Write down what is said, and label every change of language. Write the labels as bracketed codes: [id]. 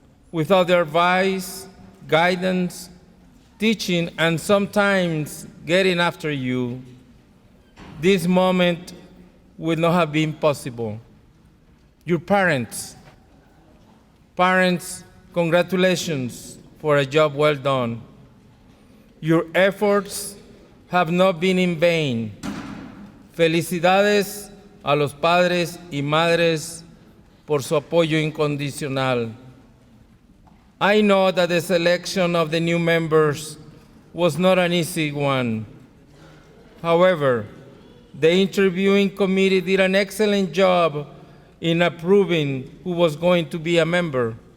[en] Without their advice, guidance, teaching, and sometimes getting after you, this moment would not have been possible. Your parents, Parents, congratulations for a job well done. Your efforts have not been in vain. [es] Felicidades a los padres y madres por su apoyo incondicional. [en] I know that the selection of the new members was not an easy one. However, the interviewing committee did an excellent job in approving who was going to be a member.